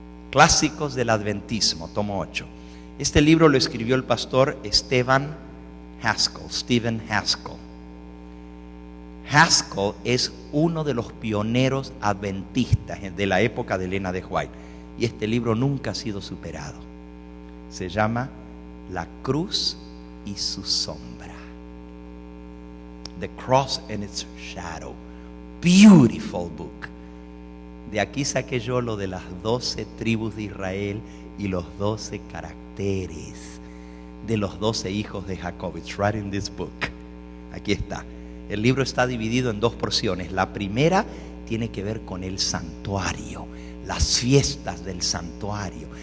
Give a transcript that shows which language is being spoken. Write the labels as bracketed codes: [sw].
[es] Clásicos del Adventismo, tomo 8. Este libro lo escribió el pastor Stephen Haskell. Haskell es uno de los pioneros adventistas de la época de Elena de White. Y este libro nunca ha sido superado. Se llama La Cruz y su Sombra. [en] The Cross and its Shadow. Beautiful book. [es] De aquí saqué yo lo de las 12 tribus de Israel y los 12 caracteres de los 12 hijos de Jacob. [en] It's right in this book. [es] Aquí está. El libro está dividido en dos porciones. La primera tiene que ver con el santuario, las fiestas del santuario.